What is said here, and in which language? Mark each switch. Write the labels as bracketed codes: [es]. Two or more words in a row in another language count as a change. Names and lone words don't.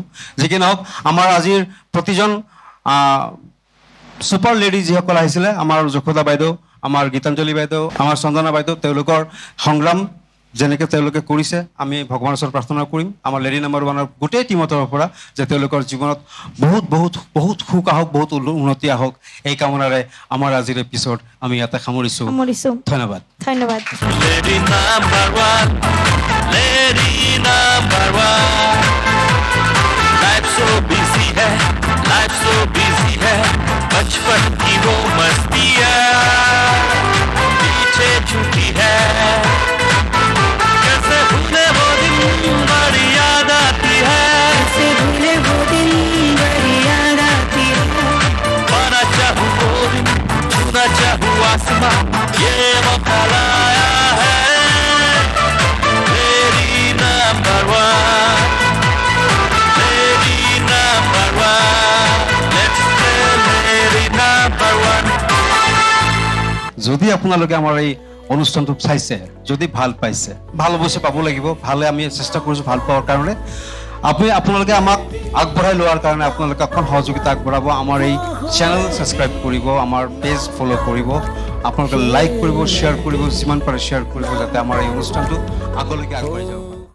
[as] যি কি নহওক, আমাৰ আজিৰ প্ৰতিজন [en] super lady [as] যিসকল আহিছিলে, আমাৰ যশোদা বাইদেউ, আমাৰ গীতাঞ্জলি বাইদেউ, আমাৰ চন্দনা বাইদেউ, তেওঁলোকৰ সংগ্ৰাম যেনেকৈ তেওঁলোকে কৰিছে, আমি ভগৱানৰ ওচৰত প্ৰাৰ্থনা কৰিম আমাৰ [en] lady number [as] 1ৰ গোটেই টীমৰ পৰা, যে তেওঁলোকৰ জীৱনত বহুত বহুত বহুত সুখ আহক, বহুত উন্নতি আহক। এই কামনাৰে আমাৰ আজিৰ এপিছড আমি ইয়াতে সামৰিছোঁ। ধন্যবাদ। ধন্যবাদ। [en] Lady number 1, lady number 1. Life so busy [hi] है, [en] life so busy [hi] है, बचपन की वो मस्तियाँ पीछे छूटी है। कैसे भूले वो दिन बड़ी याद आती है, कैसे भूले वो दिन बड़ी याद आती है। पाना चाहूँ वो दिन, छूना चाहूँ आसमां, ये मौका लाया है। [en] Lady number 1, lady number 1, let's play lady number 1. [as] যদি আপোনালোকে আমাৰ এই অনুষ্ঠানটো চাইছে, যদি ভাল পাইছে, ভাল অৱশ্যে পাব লাগিব, ভালে আমি চেষ্টা কৰিছোঁ ভাল পোৱাৰ কাৰণে। আপোনালোকে আমাক আগবঢ়াই লোৱাৰ কাৰণে আপোনালোকে অকণ সহযোগিতা আগবঢ়াব। আমাৰ এই [en] channel subscribe [as] কৰিব, আমাৰ [en] page follow' [as] কৰিব, আপোনালোকে লাইক কৰিব, শ্বেয়াৰ কৰিব, যিমান পাৰে শ্বেয়াৰ কৰিব, যাতে আমাৰ এই অনুষ্ঠানটো আগলৈকে আগবাঢ়ি যাওক।